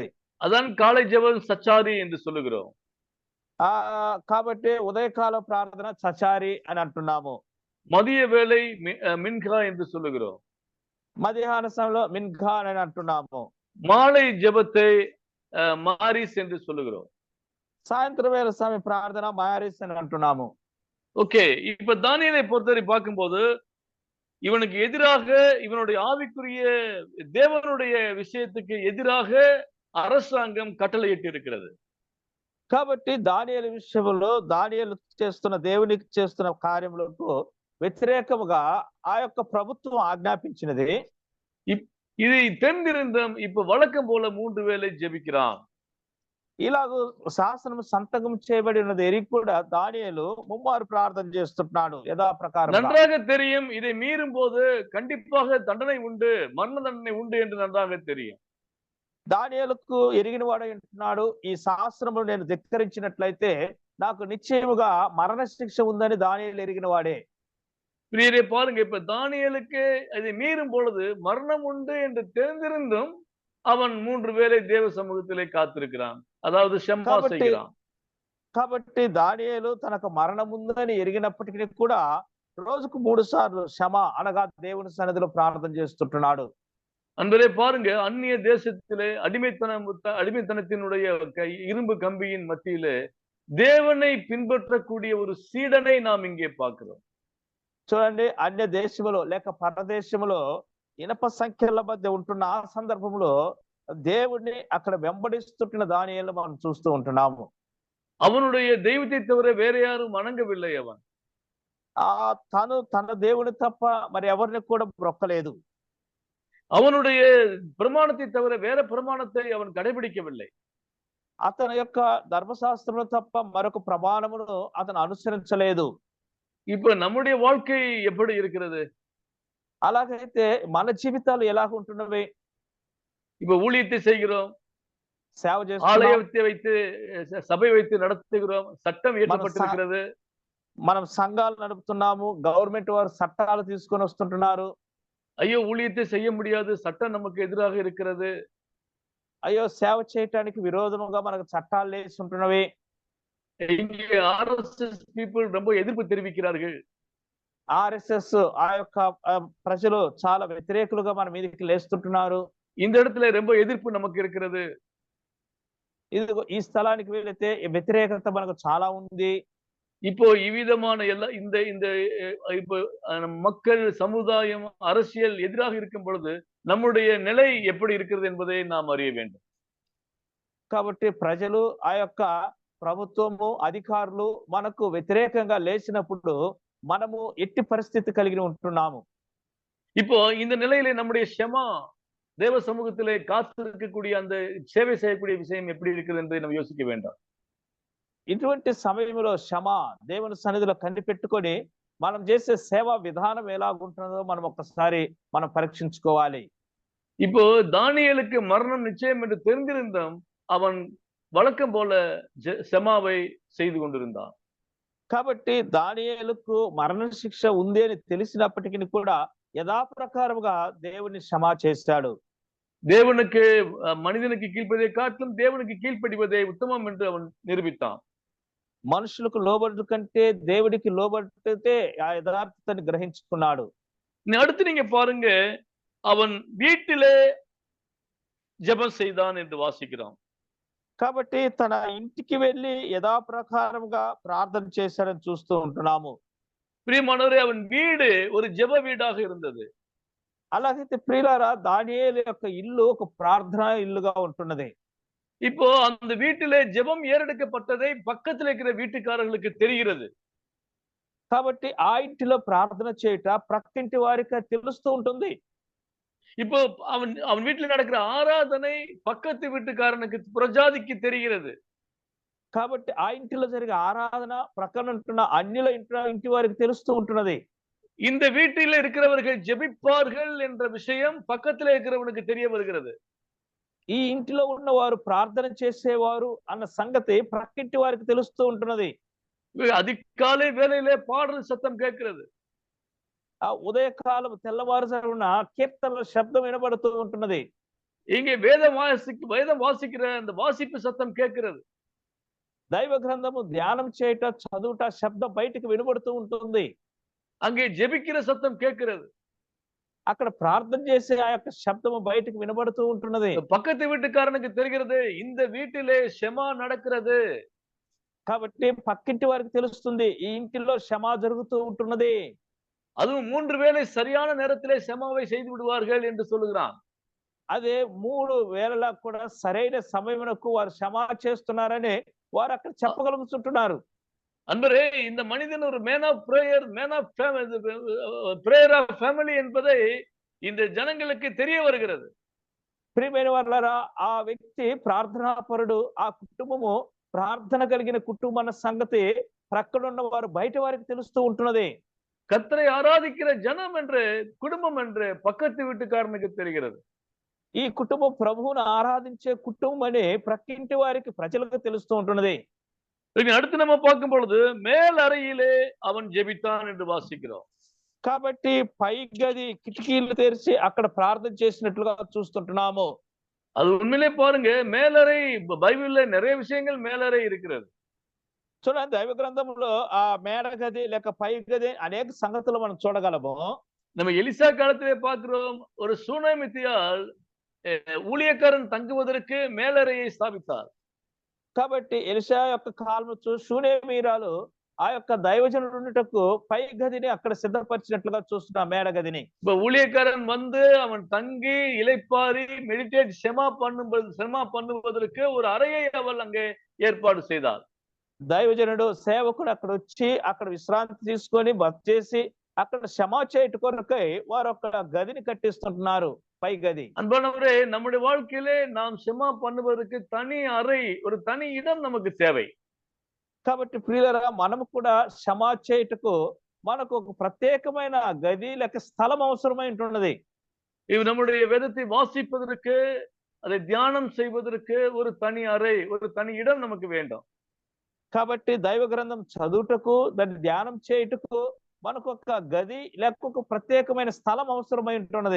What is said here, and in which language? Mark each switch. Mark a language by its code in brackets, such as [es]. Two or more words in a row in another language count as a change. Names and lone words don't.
[ta] அதான் காலை ஜெபம் சச்சாரி என்று சொல்லுகிறோம். [te] కాబట్టి ఉదయకాల ప్రార్థన సచారి అని అంటున్నాము. [ta] மதிய வேளை மின்கா என்று சொல்லுகிறோம். [te] మధ్యాహ్న సమయంలో మిన్ఘా అని అంటున్నాము. [ta] மாலை ஜெபத்தை மாரிஸ் என்று சொல்லுகிறோம். [te] సాయంత్రం వేళ సమయ ప్రార్థన మారిస్ అని అంటున్నాము. [ta] ஓகே, இப்ப தானியேலை பொறுத்தவரை பார்க்கும்போது இவனுக்கு எதிராக, இவனுடைய ஆவிக்குரிய தேவனுடைய விஷயத்துக்கு எதிராக அரசாங்கம் கட்டளையிட்டு இருக்கிறது. [te] కాబట్టి దానియేలు విషయంలో దానియేలు చేస్తున్న దేవునికి చేస్తున్న కార్యములకు వ్యతిరేకముగా ఆ యొక్క ప్రభుత్వం ఆజ్ఞాపించినది. [ta] இதை தெரிந்திருந்தும் இப்ப வழக்கம் போல 3 வேளை ஜெபிக்கிறான். [te] ఇలాగ శాసనం సంతకం చేయబడి ఉన్నది ఎరిగి కూడా దానియేలు ముమ్మారు ప్రార్థన చేస్తున్నాడు యథాప్రకారం. [ta] நன்றாக தெரியும், இதை மீறும் போது கண்டிப்பாக தண்டனை உண்டு, மரண தண்டனை உண்டு என்று நன்றாக தெரியும். [te] దానియేలుకు ఎరిగిన వాడు అంటున్నాడు, ఈ శాస్త్రము నేను ధిక్కరించినట్లయితే నాకు నిశ్చయముగా మరణ శిక్ష ఉందని దానియేలు ఎరిగిన వాడే. [ta] பிரியரே பாருங்க, இப்ப தானியேலுக்கு இதை மீறும் பொழுது மரணம் உண்டு என்று தெரிந்திருந்தும் அவன் 3 வேளை தேவ சமூகத்திலே காத்திருக்கிறான், அதாவது ஷெம்பா செய்கிறான். [te] కాబట్టి దానియేలు తనకు మరణం ఉందని ఎరిగినప్పటికీ కూడా రోజుకు 3 సార్లు క్షమ అనగా దేవుని సన్నిధిలో ప్రార్థన చేస్తుంటున్నాడు. [ta] அன்பரே பாருங்க, அந்நிய தேசத்திலே அடிமைத்தனத்தினுடைய இரும்பு கம்பியின் மத்தியிலே தேவனை பின்பற்றக்கூடிய ஒரு சீடனை நாம் இங்கே பார்க்கிறோம். [te] చూడండి, అన్య దేశములో లేక పరదేశములో ఇనప సంఖ్యల మధ్య ఉంటున్న ఆ సందర్భంలో దేవుడిని అక్కడ వెంబడిస్తున్న దానియేలు మనం చూస్తూ ఉంటున్నాము. [ta] அவனுடைய தெய்வத்தை தவிர வேற யாரும் வணங்கவில்லை. அவன் [te] తను తన దేవుని తప్ప మరి ఎవరిని కూడా మొక్కలేదు. [ta] அவனுடைய பிரமாணத்தை தவிர வேற பிரமாணத்தை அவன் கடைபிடிக்கவில்லை. [te] అతని యొక్క ధర్మశాస్త్రము తప్ప మరొక ప్రమాణమును అతను అనుసరించలేదు. [ta] இப்ப நம்முடைய வாழ்க்கை எப்படி இருக்கிறது? [te] అలాగైతే మన జీవితాలు ఎలాగ ఉంటున్నవి? [ta] இப்ப ஊழியத்தை செய்கிறோம், [te] సేవ చేస్తున్నాం, [ta] ஆலயத்தை வைத்து சபை வைத்து நடத்துகிறோம், சட்டம் இயற்றப்பட்டிருக்கிறது, [te] మనం సంఘాలు నడుపుతున్నాము, గవర్నమెంట్ వారు చట్టాలు తీసుకొని వస్తుంటున్నారు. [ta] ஐயோ ஊழியத்தை செய்ய முடியாது, சட்டம் நமக்கு எதிராக இருக்கிறது, [te] అయ్యో సేవ చేయటానికి విరోధముగా మనకు చట్టాలు వేసి ఉంటున్నవి. [ta] இங்கே ஆர்எஸ்எஸ் பீப்புள் ரொம்ப எதிர்ப்பு தெரிவிக்கிறார்கள். [te] ఆర్ఎస్ఎస్ ఆ యొక్క ప్రజలు చాలా వ్యతిరేకులుగా మన మీదకి లేస్తుంటున్నారు. [ta] இந்த இடத்துல ரொம்ப எதிர்ப்பு நமக்கு இருக்கிறது. [te] ఇది ఈ స్థలానికి వెళితే వ్యతిరేకత మనకు చాలా ఉంది. [ta] இப்போ இவ்விதமான இந்த இப்போ மக்கள், சமுதாயம், அரசியல் எதிராக இருக்கும் பொழுது நம்முடைய நிலை எப்படி இருக்கிறது என்பதை நாம் அறிய வேண்டும். [te] కాబట్టి ప్రజలు ఆ యొక్క ప్రభుత్వము అధికారులు మనకు వ్యతిరేకంగా లేచినప్పుడు మనము ఎట్టి పరిస్థితి కలిగి ఉంటున్నాము. [ta] இப்போ இந்த நிலையிலே நம்முடைய ஷெமா தேவ சமூகத்திலே காத்திருக்கக்கூடிய அந்த சேவை செய்யக்கூடிய விஷயம் எப்படி இருக்கிறது என்பதை நம்ம யோசிக்க வேண்டாம். [te] ఇటువంటి సమయంలో క్షమ దేవుని సన్నిధిలో కనిపెట్టుకొని మనం చేసే సేవా విధానం ఎలాగుంటుందో మనం ఒక్కసారి మనం పరీక్షించుకోవాలి. [ta] இப்போ தானியேலுக்கு மரணம் நிச்சயம் என்று தெரிந்திருந்தும் அவன் வழக்கம் போல ஷெமாவை செய்து கொண்டிருந்தான். [te] కాబట్టి దానియేలుకు మరణ శిక్ష ఉంది అని తెలిసినప్పటికీ కూడా యథాప్రకారముగా దేవుని క్షమ చేశాడు. [ta] தேவனுக்கு மனிதனுக்கு கீழ்ப்பதை காட்டிலும் தேவனுக்கு கீழ்ப்படிவதே உத்தமம் என்று அவன் நிரூபித்தான். [te] మనుషులకు లోబడు కంటే దేవుడికి లోబడితే ఆ యథార్థతని గ్రహించుకున్నాడు. [ta] அடுத்து நீங்க பாருங்க, அவன் வீட்டிலே ஜெபம் செய்தான் என்று வாசிக்கிறோம். [te] కాబట్టి తన ఇంటికి వెళ్ళి యథాప్రకారముగా ప్రార్థన చేశాడని చూస్తూ ఉంటున్నాము. [ta] பிரியமானவரே, அவன் வீடு ஒரு ஜெப வீடாக இருந்தது. [te] అలాగైతే ప్రియులారా దానియేలు యొక్క ఇల్లు ఒక ప్రార్థన ఇల్లుగా ఉంటున్నది. [ta] இப்போ அந்த வீட்டிலே ஜெபம் ஏறெடுக்கப்பட்டதை பக்கத்தில் இருக்கிற வீட்டுக்காரர்களுக்கு தெரிகிறது. [te] కాబట్టి ఆ ఇంటిలో ప్రార్థన చేయుట ప్రక్కింటి వారికి తెలుస్తూ ఉంటుంది. [ta] இப்போ அவன் வீட்டில் நடக்கிற ஆராதனை பக்கத்து வீட்டுக்காரனுக்கு புறஜாதிக்கு தெரிகிறது. [te] కాబట్టి ఆ ఇంటిలో జరిగే ఆరాధన ప్రక్కన ఉంటున్న అన్యుల ఇంటి వారికి తెలుస్తూ ఉంటున్నది. [ta] இந்த வீட்டில் இருக்கிறவர்கள் ஜெபிப்பார்கள் என்ற விஷயம் பக்கத்தில் இருக்கிறவனுக்கு தெரிய வருகிறது. [te] ఈ ఇంటిలో ఉన్న వారు ప్రార్థన చేసేవారు అన్న సంగతి ప్రక్కింటి వారికి తెలుస్తూ ఉంటున్నది. [ta] அதிகாலை வேளையிலே பாடல் சத்தம் கேட்கிறது. [te] ఆ ఉదయకాలం తెల్లవారుజామున కీర్తనల శబ్దం వినబడుతూ ఉంటున్నది. [ta] இங்கே வேதம் வாசிக்கிற அந்த வாசிப்பு சத்தம் கேட்கிறது. [te] దైవ గ్రంథము ధ్యానం చేయట చదువుట శబ్దం బయటికి వినబడుతూ ఉంటుంది. [ta] அங்கே ஜெபிக்கிற சத்தம் கேட்கிறது. [te] అక్కడ ప్రార్థన చేసే ఆ యొక్క శబ్దము బయటికి వినబడుతూ ఉంటున్నది. [ta] பக்கத்து வீட்டுக்காரனுக்கு தெரிகிறது, இந்த வீட்டிலே ஷெமா நடக்கிறது. [te] కాబట్టి పక్కింటి వారికి తెలుస్తుంది ఈ ఇంటిలో క్షమ జరుగుతూ ఉంటున్నది. [ta] அதுவும் 3 வேளை சரியான நேரத்திலே ஷெமாவை செய்து விடுவார்கள் என்று சொல்லுகிறான். [te] అదే 3 వేళలా కూడా సరైన సమయమునకు వారు క్షమ చేస్తున్నారని వారు అక్కడ చెప్పగలుగుతుంటున్నారు. [ta] அன்பரே, இந்த மனிதன் ஒரு [en] man of prayer, prayer of family [ta] என்பதை இந்த ஜனங்களுக்கு தெரிய வருகிறது. [te] ప్రియమైన వారులారా, ఆ వ్యక్తి ప్రార్థనాపరుడు, ఆ కుటుంబము ప్రార్థన కలిగిన కుటుంబం అన్న సంగతి ప్రక్కన ఉన్న వారు బయట వారికి తెలుస్తూ ఉంటున్నది. [ta] கர்த்தரை ஆராதிக்கிற ஜனம் என்று, குடும்பம் என்று பக்கத்து வீட்டுக்காரனுக்கு தெரிகிறது. [te] ఈ కుటుంబం ప్రభువును ఆరాధించే కుటుంబం అని ప్రక్కింటి వారికి ప్రజలకు తెలుస్తూ ఉంటున్నది. [ta] அடுத்து நம்ம பார்க்கும் பொழுது மேல் அறையிலே அவன் ஜெபித்தான் என்று வாசிக்கிறோம். [te] కాబట్టి పై గది కిటికీలు తెరిచి అక్కడ ప్రార్థన చేసినట్లుగా చూస్తుంటున్నాము. [ta] அது உண்மையிலே பாருங்க, மேலறை பைபிள்ல நிறைய விஷயங்கள் மேலறை இருக்கிறது. [te] చూడండి, దైవ గ్రంథంలో ఆ మేడ గది లేక పై గది అనేక సంగతులు మనం చూడగలము. [ta] நம்ம எலிசா காலத்திலே பார்க்கிறோம், ஒரு சூனேமித்தியால் ஊழியக்காரன் தங்குவதற்கு மேலறையை ஸ்தாபித்தார். [te] కాబట్టి ఎలిషా యొక్క కాలం షూనేమీరాలు ఆ యొక్క దైవజనుడుటకు పై గదిని అక్కడ సిద్ధపరిచినట్లుగా చూస్తున్నా మేడ గదిని. [ta] இப்ப ஊழியக்காரன் வந்து அவன் தங்கி இளைப்பாரி மெடிடேட் ஷெமா பண்ணுவதற்கு ஒரு அறையை அவள் அங்கே ஏற்பாடு செய்தார். [te] దైవజనుడు సేవకుడు అక్కడ వచ్చి అక్కడ విశ్రాంతి తీసుకొని భక్తి చేసి అక్కడ క్షమా చేయట కొరకై వారు అక్కడ గదిని కట్టిస్తుంటున్నారు, పై గది. [ta] அன்பானவரே, நம்முடைய வாழ்க்கையிலே நாம் ஷெமா பண்ணுவதற்கு தனி அறை, ஒரு தனி இடம் நமக்கு தேவை. [te] కాబట్టి ప్రియులరా, మనము కూడా క్షమా చేయుటకు మనకు ఒక ప్రత్యేకమైన గది లేక స్థలం అవసరమై ఉంటున్నది. [ta] இது நம்முடைய வேதத்தை வாசிப்பதற்கு, அதை தியானம் செய்வதற்கு ஒரு தனி அறை, ஒரு தனி இடம் நமக்கு வேண்டும். [te] కాబట్టి దైవ గ్రంథం చదువుటకు దాన్ని ధ్యానం చేయుటకు మనకు ఒక గది లేక ఒక ప్రత్యేకమైన స్థలం అవసరమై ఉంటున్నది.